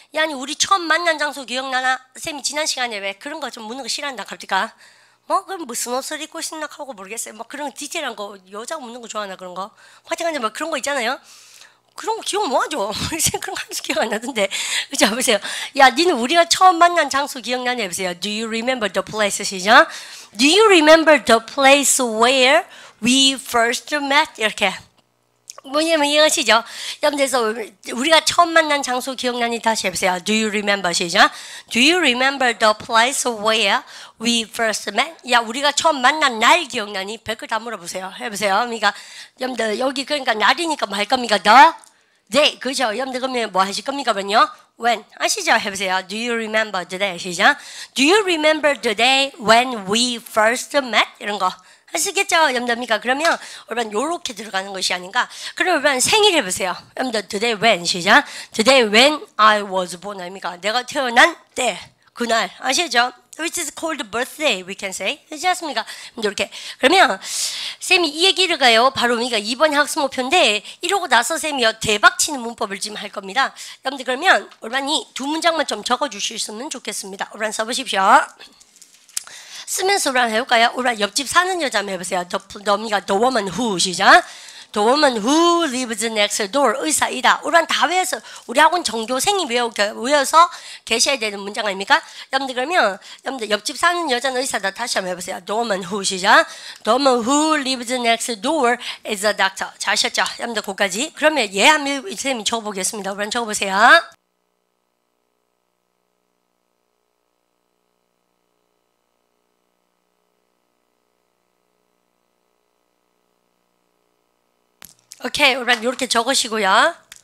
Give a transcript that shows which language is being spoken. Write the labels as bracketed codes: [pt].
[ko] 야니 우리 처음 만난 장소 기억나나? 쌤이 지난 시간에 왜 그런 거 좀 묻는 거 싫어한다 갑니까? 그럼 무슨 옷을 입고 싶나 하고 모르겠어요. 그런 디테일한 거 여자가 묻는 거 좋아하나 그런 거. 화장한데 그런 거 있잖아요. 그런 거 기억 뭐하죠? 그런 거 하면서 기억 안 나던데. 자, 보세요. 야, 니는 우리가 처음 만난 장소 기억나냐? 보세요. [en] Do you remember the place? [ko] 시작. [en] Do you remember the place where we first met? [ko] 이렇게. 뭐냐면 이해하시죠? 여러분들 우리가 처음 만난 장소 기억나니? 다시 해보세요. [en] Do you remember? [ko] 시작. [en] Do you remember the place where we first met? [ko] 야, 우리가 처음 만난 날 기억나니? 100글 다 물어보세요. 해보세요. 그러니까 여러분들 여기 그러니까 날이니까 뭐 할 겁니까? [en] The day. [ko] 그죠? 여러분들 그러면 뭐 하실 겁니까? 그러면요? [en] When. [ko] 아시죠? 해보세요. [en] Do you remember the day? [ko] 시작. [en] Do you remember the day when we first met? [ko] 이런 거. 아시겠죠? 여러분들 그러면 여러분 요렇게 들어가는 것이 아닌가? 그럼 여러분 생일 해보세요. 여러분들 [en] today when [ko] 시작. [en] Today when I was born [ko] 아닙니까? 내가 태어난 때 그날 아시죠? [en] Which is called birthday we can say. [ko] 그렇지 않습니까? 이렇게 그러면 쌤이 이 얘기를 가요. 바로 우리가 이번 학습 목표인데 이러고 나서 쌤이요 대박치는 문법을 지금 할 겁니다. 여러분들 그러면 여러분이 두 문장만 좀 적어주셨으면 좋겠습니다. 여러분 써보십시오. 쓰면서 우리 해볼까요? 우리 옆집 사는 여자 한번 해보세요. [en] the woman who [ko] 시작. [en] The woman who lives next door [ko] 의사이다. 우리 다 외워서 우리 학원 전교생이 외워서 계셔야 되는 문장 아닙니까? 여러분들 그러면 여러분들 옆집 사는 여자는 의사다. 다시 한번 해보세요. [en] The woman who [ko] 시작. [en] The woman who lives next door is a doctor. [ko] 잘 하셨죠? 여러분들 거기까지. 그러면 얘 한번 선생님이 적어보겠습니다. 우리 적어보세요. 오케이, 우리 이렇게 적으시고요.